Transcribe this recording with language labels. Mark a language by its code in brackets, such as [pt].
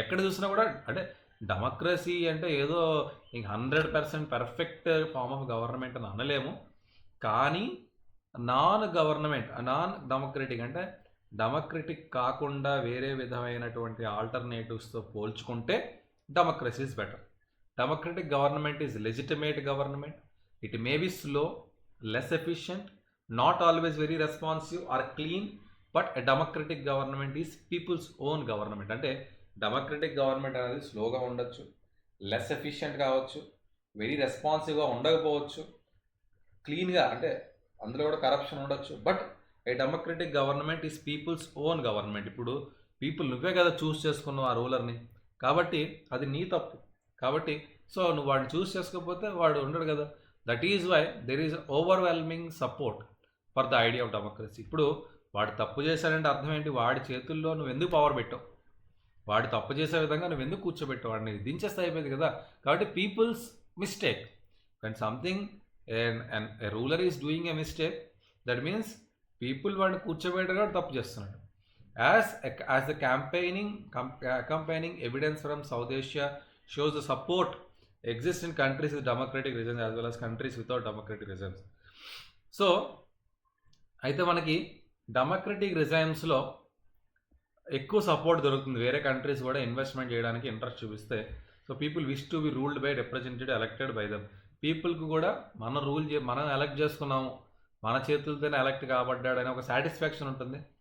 [te] ఎక్కడ చూసినా కూడా అంటే డెమోక్రసీ అంటే ఏదో ఇంక 100% పర్ఫెక్ట్ ఫార్మ్ ఆఫ్ గవర్నమెంట్ అని అనలేము. కానీ నాన్ డెమోక్రటిక్ అంటే డెమోక్రటిక్ కాకుండా వేరే విధమైనటువంటి ఆల్టర్నేటివ్స్తో పోల్చుకుంటే democracy is better. [en] Democratic government is legitimate government. It may be slow, less efficient, not always very responsive or clean, but a democratic government is people's own government. [te] అంటే democratic government అనేది స్లోగా ఉండొచ్చు, less efficient కావచ్చు, very రెస్పాన్సివ్గా ఉండకపోవచ్చు, క్లీన్గా అంటే అందులో కూడా కరప్షన్ ఉండొచ్చు. [en] But a democratic government is people's own government. [te] ఇప్పుడు పీపుల్ నువ్వే కదా చూస్ చేసుకున్నావు ఆ రూలర్ని, కాబట్టి అది నీ తప్పు. కాబట్టి సో నువ్వు వాడిని చూస్ చేసుకోకపోతే వాడు ఉండడు కదా. [en] That is why there is overwhelming support for the idea of democracy. [te] ఇప్పుడు వాడు తప్పు చేశాడంటే అర్థం ఏంటి? వాడి చేతుల్లో నువ్వు ఎందుకు పవర్ పెట్టావు? వాడు తప్పు చేసే విధంగా నువ్వు ఎందుకు కూర్చోబెట్టావు? వాడిని దించేస్తే అయిపోయింది కదా. కాబట్టి peoples mistake and [en] something a ruler is doing a mistake, [te] that means people వాడిని కూర్చోబెట్టగా తప్పు చేస్తున్నాడు. [en] As the accompanying evidence from South Asia shows, the support exists in countries with democratic regimes as well as countries without democratic regimes. [te] So అయితే మనకి democratic రిజైమ్స్లో ఎక్కువ support దొరుకుతుంది. వేరే countries కూడా investment చేయడానికి ఇంట్రెస్ట్ చూపిస్తే, [en] So people wish to be ruled by represented elected by them. [te] పీపుల్కి కూడా మనం ఎలక్ట్ చేసుకున్నాము, మన చేతులతోనే ఎలక్ట్ కాబడ్డాడని ఒక సాటిస్ఫాక్షన్ ఉంటుంది.